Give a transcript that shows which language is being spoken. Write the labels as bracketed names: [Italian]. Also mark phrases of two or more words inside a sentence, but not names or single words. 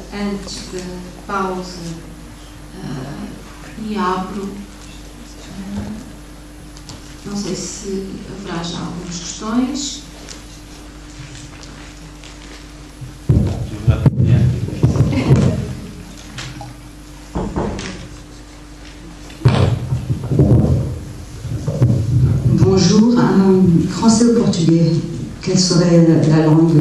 [Portuguese] antes da pausa e abro. Não sei se haverá já algumas questões. [French] Bonjour, français ou portugais, quelle serait la langue?